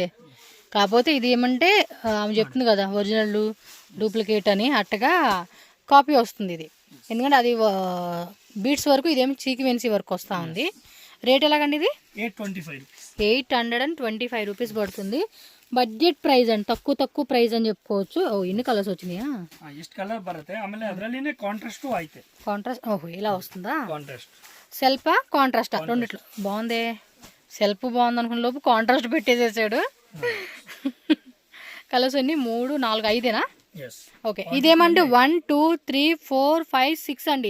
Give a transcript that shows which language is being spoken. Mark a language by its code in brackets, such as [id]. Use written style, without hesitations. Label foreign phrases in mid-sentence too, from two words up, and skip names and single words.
[te] కాకపోతే ఇది ఏమంటే ఆమె చెప్తుంది కదా [en] original duplicate [te] అని, అట్టగా కాపీ వస్తుంది ఇది. ఎందుకంటే అది బీట్స్ వరకు, ఇదేమి సీక్వెన్సీ వర్క్ వస్తూ ఉంది. రేట్ ఎలాగండి ఇది? 825 రూపీస్ పడుతుంది. [en] budget price [te] అండి, తక్కువ ప్రైస్ అని చెప్పుకోవచ్చు. ఓ ఇన్ని కలర్స్ వచ్చినాయా? [kn] ಎಷ್ಟು ಕಲರ್ ಬರುತ್ತೆ. ಆಮೇಲೆ ಅದರಲ್ಲಿನೇ ಕಾಂಟ್ರಾಸ್ಟ್ ಐತೆ. [te] కాంట్రాస్ట్, ఓహో ఇలా వస్తుందా? కాంట్రాస్ట్ సెల్ఫా కాంట్రాస్టా? రెండిట్లో బాగుంది. సెల్ఫ్ బాగుంది అనుకున్న లోపు కాంట్రాస్ట్ పెట్టేసేసాడు. కలర్స్ అన్ని 3, 4, 5ఏనా? ఓకే. ఇదేమంటే 1, 2, 3, 4, 5, 6 అండి.